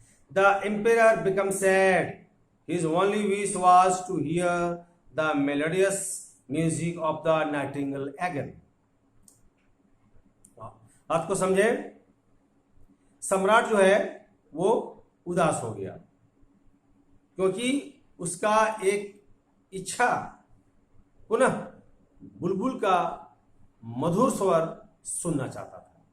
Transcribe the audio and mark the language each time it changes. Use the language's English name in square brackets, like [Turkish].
[English] The emperor became sad. His only wish was to hear the melodious music of the nightingale again. [Hindi] बात को समझे। सम्राट जो है वो उदास हो गया, क्योंकि उसका एक इच्छा पुनः बुलबुल का मधुर स्वर सुनना चाहता था।